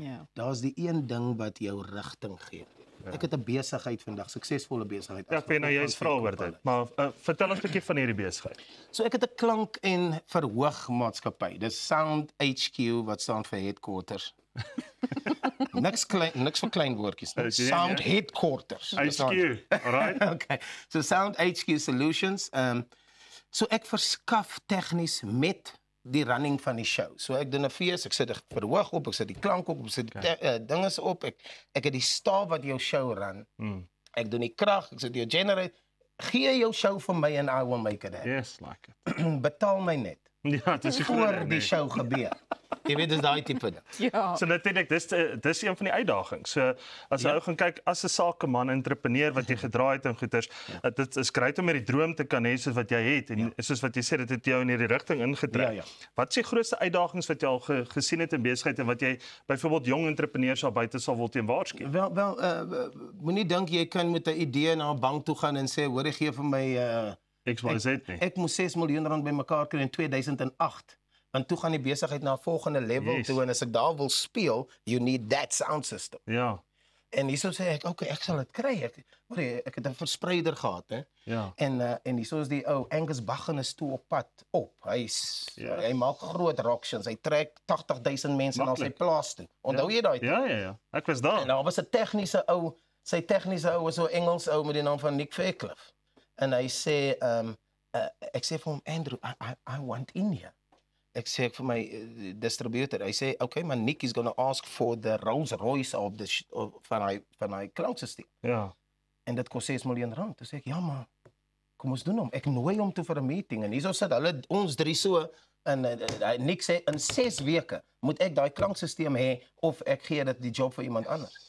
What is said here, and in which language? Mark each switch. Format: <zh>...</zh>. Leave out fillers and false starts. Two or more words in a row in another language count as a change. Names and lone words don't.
<af>Daar's die een ding wat jou rigting gee. Ek het 'n besigheid vandag, suksesvolle besigheid. Ja, ek weet nou jy's vra oor dit, maar vertel ons 'n bietjie van hierdie besigheid. So ek het 'n klank en verhoogmaatskappy. Dis Sound HQ wat staan vir headquarters. Niks vir klein woordjies nie. Sound headquarters. HQ, alright. Okay. So Sound HQ Solutions. So ek verskaf tegnies met die running van die show. So ek doen 'n fees, ek sit 'n verhoog op, ek sit die klank op, ek sit die dinges op. Ek het die staaf wat jou show run. Ek doen die krag, ek sit jou generator. Gee jou show vir my</af> <en>and I will make it happen. Yes, like it.</en> <af>Betaal my net. Ja, dis voor die show gebeur. Jy weet dis daai tipe ding. Ja. So natuurlik dis een van die uitdagings. So as jy gaan kyk as 'n sakeman, entrepreneur wat jy gedraai het in goeters, dit is great om met die droom te kan hê soos wat jy het en soos wat jy sê dit het jou in hierdie rigting ingetrek. Wat is die grootste uitdagings wat jy al gesien het in besigheid en wat jy byvoorbeeld jong entrepreneurs al buite sal wil teen waarsku? Wel moenie dink jy kan met 'n idee na 'n bank toe gaan en sê hoor gee vir my ek moes 6 miljoen rand bymekaar kry in 2008. Want toe gaan die besigheid na 'n volgende level toe en as ek daar wil speel,</af> <en>you need that sound system.</en> <af>Ja. En hierso sê ek, okay, ek sal dit kry. Ek het 'n verspreider gehad, hè. Ja. En hierso is die ou Angus Baggen is toe op pad op. Hy maak groot auctions. Hy trek 80,000 mense na sy plaas toe. Onthou jy daai? Ja. Ek was daar. En daar was 'n tegniese ou, sy tegniese ou was so Engels ou met die naam van Nick Fairclough. En hy sê ek sê vir hom, Andrew,</af> <en>I want in here.</en> <af>ek sê vir my distributor, hy sê, okay, maar</af> <en>Nick is going to ask for the Rolls Royce</en> <af>van hy klanksysteem. Ja. En dit kos R6 miljoen. Toe sê ek, ja maar, kom ons doen hom. Ek nooi hom toe vir 'n meeting en hierso sit hulle ons drie so en Nick sê in 6 weke moet ek daai klanksysteem hê of ek gee dit die job vir iemand anders.</af>